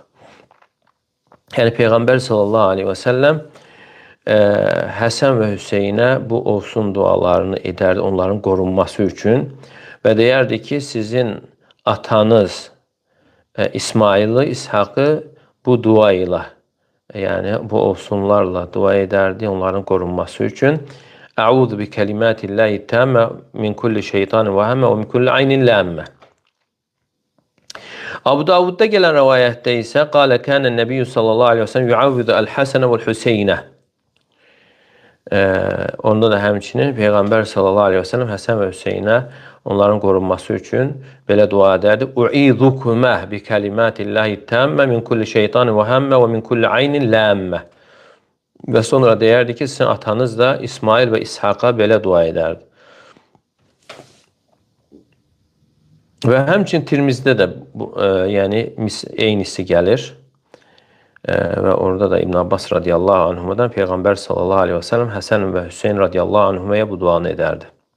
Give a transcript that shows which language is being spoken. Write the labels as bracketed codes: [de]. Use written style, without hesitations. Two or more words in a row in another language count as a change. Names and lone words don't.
[az] Yəni Peyğəmbər [ar] صلى الله عليه وسلم [az] Həsən və Hüseynə bu olsun dualarını edərdi onların qorunması üçün və deyərdi ki, sizin atanız İsmail'i, İshaqı bu dua ilə, yəni bu olsunlarla dua edərdi onların qorunması üçün. [ar] أعوذ بكلمات الله التامة من كل شيطان وهامة ومن كل عين لامة. [az] Abu Davudda gələn rəvayətdə isə [ar] قال كان النبي صلى الله عليه وسلم يعوذ الحسن والحسين. [az] Onda da həmçinin Peyğəmbər [ar] صلى الله عليه وسلم [az] Həsən və Hüseynə onların qorunması üçün belə dua edərdi. [ar] أعيذكما بكلمات الله التامة من كل شيطان وهامة ومن كل عين لامة. [az] Və sonra deyərdi ki, sizin atanız da İsmail və İshaqa belə dua edərdi. Və həmçinin Tirmizdə də yəni eynisi gəlir. Və orada da İbn Abbas [ar] رضي الله عنهما [az] Peyğəmbər [ar] صلى الله عليه وسلم [az] Həsən və Hüseyn [ar] رضي الله عنهما [az] bu duanı edərdi.